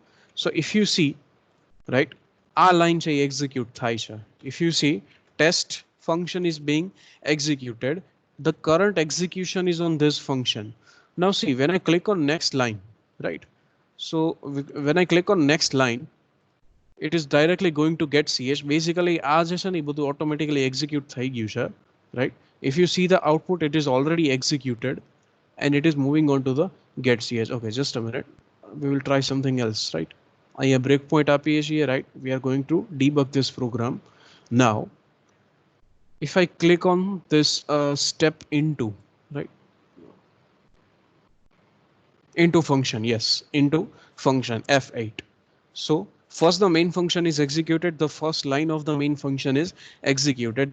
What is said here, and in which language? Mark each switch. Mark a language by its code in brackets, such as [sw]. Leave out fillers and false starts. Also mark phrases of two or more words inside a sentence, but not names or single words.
[en] So if you see, right, our line execute થાય. If you see test function is being executed, the current execution is on this function. Now see, when I click on next line, right? So when I click on next line, it is directly going to get ch. [gu] Basically આ જે છે ને બધું [en] automatically execute [gu] થઈ ગયું છે, [en] right? If you see the output, it is already executed and it is moving on to the get ch. Okay, just a minute, we will try something else, right? [gu] અહીંયા breakpoint આપીએ છીએ, [en] right? We are going to debug this program. Now if I click on this step into, right, into function, yes, into function F8. So first the main function is executed, the first line of the main function is executed.